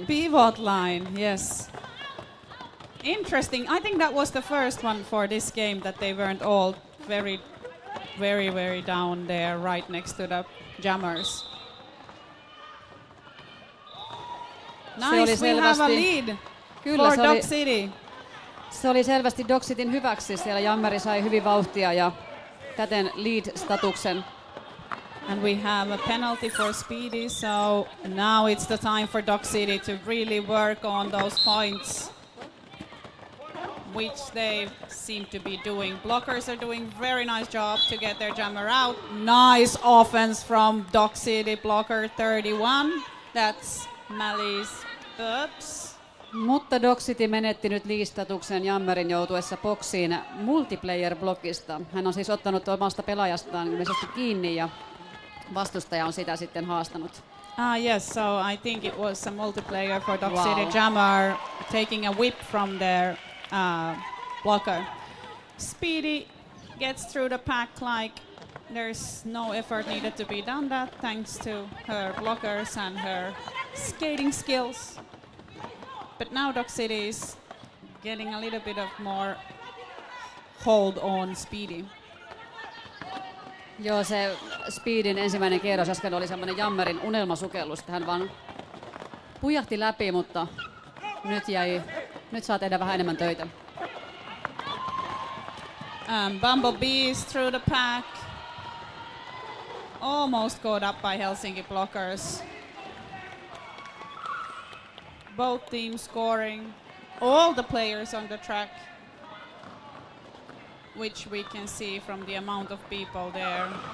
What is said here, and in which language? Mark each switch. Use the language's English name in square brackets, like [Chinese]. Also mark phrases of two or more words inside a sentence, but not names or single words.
[English] Pivot line, yes. Interesting. I think that was the first one for this game, that they weren't all very down there right next to the jammers. Nice, we have a lead for Dog City. [Finnish] Se oli selvästi Dog Cityn hyväksi. Siellä jammeri sai hyvin vauhtia ja täten lead-statuksen. [English] And we have a penalty for Speedy, so now it's the time for Dog City to really work on those points, which they seem to be doing. Blockers are doing very nice job to get their jammer out. Nice offense from Dog City blocker 31. That's Malice Bubs. [Finnish] Mutta Dog City menetti nyt lead-statuksen jammerin joutuessa boksiin multiplayer-blokista. Hän on siis ottanut omasta pelaajastaan ilmeisesti kiinni ja vastustaja on sitä sitten haastanut. [English] Yes, so I think it was a multiplayer for Dog City jammer taking a whip from their blocker. Speedy gets through the pack like there's no effort needed to be done that, thanks to her blockers and her skating skills. But now Dog City is getting a little bit of more hold on Speedy. [Finnish] Joo, se Speedin ensimmäinen kierros äsken oli semmoinen jammerin unelmasukellus. Hän vaan pujahti läpi, mutta nyt saa tehdä vähän enemmän töitä. [English] Bumblebee is through the pack. Almost caught up by Helsinki blockers. Both teams scoring. All the players on the track, which we can see from the amount of people there.